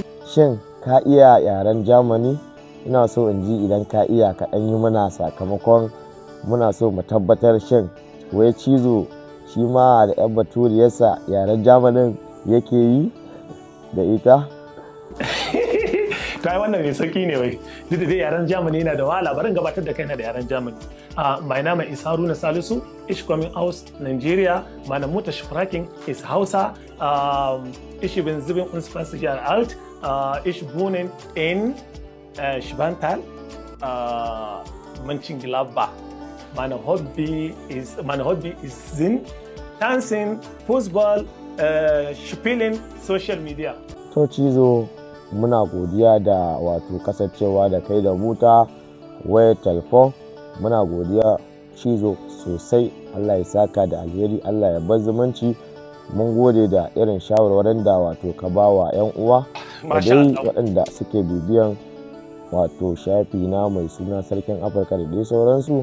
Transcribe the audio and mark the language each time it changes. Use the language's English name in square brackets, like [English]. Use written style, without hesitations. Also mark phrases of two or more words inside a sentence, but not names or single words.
[Hausa] Shin ka iya yaren Germany? Ina so in ji idan ka iya ka ɗan yi mana sakamakon muna so mu tabbatar shin wai Chizo shi ma da 'yan Baturiyarsa yaren Germany yake yi da ita? Kai wannan mai sauki ne wai, duk da dai yaren Germany yana da wahala, bari in gabatar da kaina da yaren Germany. [English] My name is Haruna Salisu, [German] ich komme aus Nigeria, meine Mutter sprechen ist Hausa, ich bin 27 Jahre alt, ich wohne in Schwantal, Mönchengladbach. Meine Hobby ist Singen, Tanzen, Fußball, Spielen, [English] Social Media. [Hausa] To Chizo, muna godiya da wato kasancewa da kai da muta wayar telefon. Muna godiya Chizo sosai, Allah ya saka da alheri, Allah ya bar zumunci. Mun gode da irin shawarwarin da wato ka ba wa 'yan uwa da dai waɗanda suke bibiyan wato shafi na mai suna Sarkin Afirka da dai sauransu.